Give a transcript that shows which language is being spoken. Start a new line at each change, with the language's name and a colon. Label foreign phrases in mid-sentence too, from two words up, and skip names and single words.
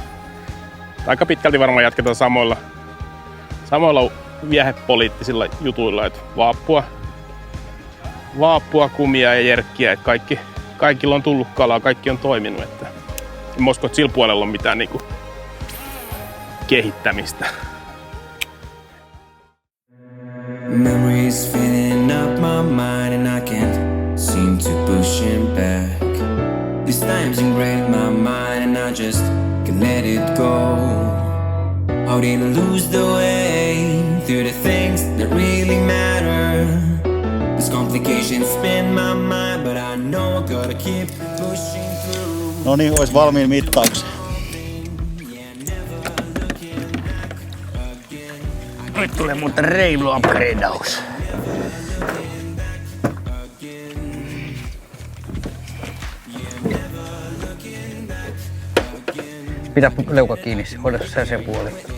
Finnish: Aika pitkälti varmaan jatketaan samoilla viehepoliittisilla jutuilla, että vaappua, kumia ja jerkkiä, että kaikilla on tullut kalaa, kaikki on toiminut. Että en usko, että sillä puolella on mitään niinku kehittämistä.
English: Memories filling up my mind and I can't seem to push him back. These times ingrained my mind and I just can't let it go. How did I lose the way through the things that really matter? These complications spin my mind, but I know I gotta keep pushing through.
Finnish: No niin, olisi valmiin mittauksen. Nyt tulee muuten reilu upgradeaus. Pidä leuka kiinni, hoida se puoli.